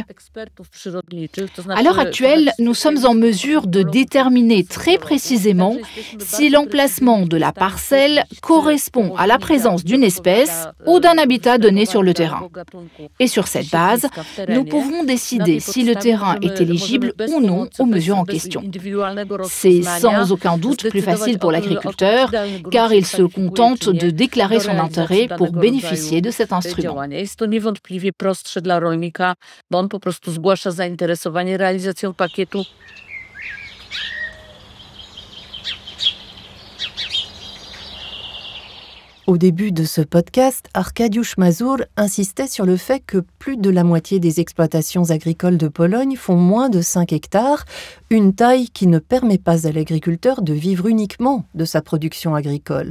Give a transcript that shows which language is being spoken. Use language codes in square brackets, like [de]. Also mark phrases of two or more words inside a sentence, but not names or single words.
[fr] À l'heure actuelle, nous sommes en mesure de déterminer très précisément si l'emplacement de la parcelle correspond à la présence d'une espèce ou d'un habitat donné sur le terrain. Et sur cette base, nous pouvons décider si le terrain est éligible ou non aux mesures en question. C'est sans aucun doute plus facile pour l'agriculteur, car il se contente de déclarer son intérêt pour bénéficier de cet instrument. [pl] Jest to niewątpliwie prostsze dla rolnika, bo on po prostu zgłasza zainteresowanie realizacją pakietu. [fr] Au début de ce podcast, Arkadiusz Mazur insistait sur le fait que plus de la moitié des exploitations agricoles de Pologne font moins de 5 hectares, une taille qui ne permet pas à l'agriculteur de vivre uniquement de sa production agricole.